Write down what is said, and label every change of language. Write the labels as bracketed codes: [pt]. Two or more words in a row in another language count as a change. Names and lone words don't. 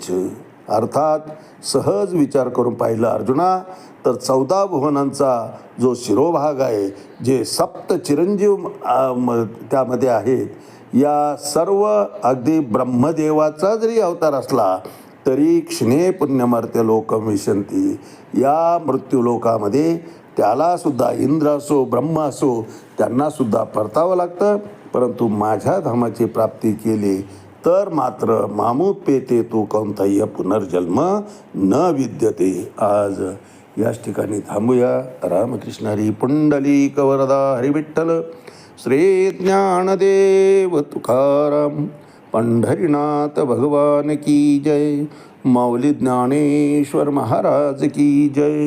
[mr] अर्थात सहज विचार करून पाहिलं अर्जुना तर 14 भुवनांचा जो शिरोभाग आहे, जे सप्त चिरंजीव त्यामध्ये आहेत, या सर्व अगदी ब्रह्मदेवाचा जरी अवतार असला तरी [sa] क्षणे पुण्यमर्त्य लोकम विशंती. [mr] या मृत्यूलोकामध्ये त्यालासुद्धा इंद्र असो ब्रह्म असो त्यांनासुद्धा परतावं लागतं. परंतु माझ्या धामाची प्राप्ती केली तर मात्र [sa] मामुपेते तू कौंतय्य पुनर्जन्म न विद्यते. [mr] आज याच ठिकाणी थांबूया. रामकृष्ण हरी पुंडलिक वरदा हरी विठ्ठल. श्री ज्ञानदेव तुकाराम पंढरीनाथ भगवान की जय. माऊली ज्ञानेश्वर महाराज की जय.